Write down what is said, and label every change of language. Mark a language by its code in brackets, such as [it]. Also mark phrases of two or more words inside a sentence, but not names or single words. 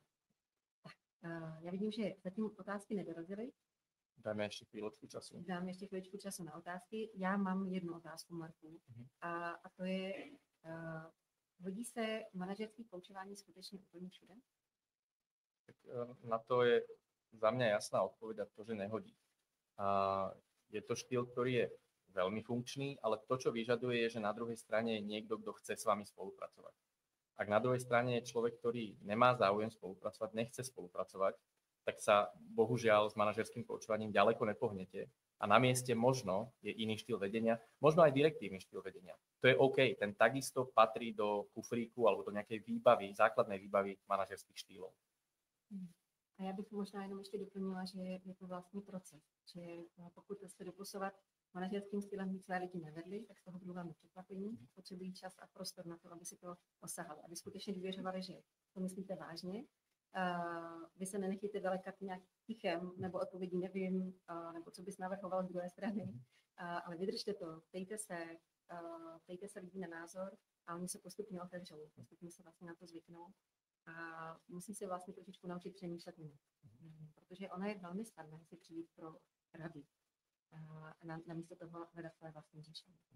[cs] Já vidím, že zatím otázky nedorazily. Dáme ještě chvíličku času. Dáme ještě chvíličku času na otázky. Já mám jednu otázku, Marku, a to je, hodí se manažerské koučování skutečně úplně všude? [sk] Tak na to je za mňa jasná odpoveď a to, že nehodí. Je to štýl, ktorý je veľmi funkčný, ale to, čo vyžaduje, je, že na druhej strane je niekto, kto chce s vami spolupracovať. Ak na druhej strane je človek, ktorý nemá záujem spolupracovať, nechce spolupracovať, tak sa bohužiaľ s manažerským koučovaním ďaleko nepohnete a na mieste možno je iný štýl vedenia, možno aj direktívny štýl vedenia. To je OK, ten takisto patrí do kufríku alebo do nejakej výbavy, základnej výbavy manažerských štýlov. [cs] A já bych možná jenom ještě doplnila, že je to vlastní proces, že pokud jste doposovat manažerským stylem víc své lidi nevedli, tak z toho budou velmi překvapení, potřebují čas a prostor na to, aby si to osahali, aby skutečně důvěřovali, že to myslíte vážně. Vy se nenechyte velekat nějak tichem nebo odpovědí nevím, nebo co bys navrhoval z druhé strany, ale vydržte to, ptejte se lidí na názor a oni se postupně otevřou, postupně se vlastně na to zvyknou a musí se vlastně trošičku naučit přemýšlet jinak, protože ona je velmi snadné si přijít pro rady a namísto toho hledat své vlastní řešení.